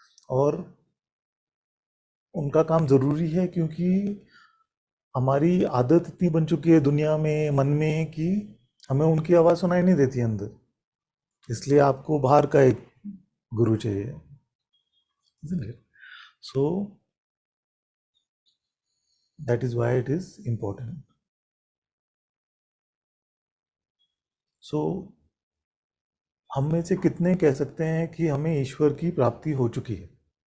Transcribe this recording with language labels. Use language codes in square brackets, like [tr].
[hi] और उनका काम ज़रूरी है क्योंकि हमारी आदत इतनी बन चुकी है दुनिया में, मन में, कि हमें उनकी आवाज़ सुनाई नहीं देती अंदर, इसलिए आपको बाहर का एक गुरु चाहिए, [en] isn't it? So that is why it is important. [hi] So हम में से कितने कह सकते हैं कि हमें ईश्वर की प्राप्ति हो चुकी है?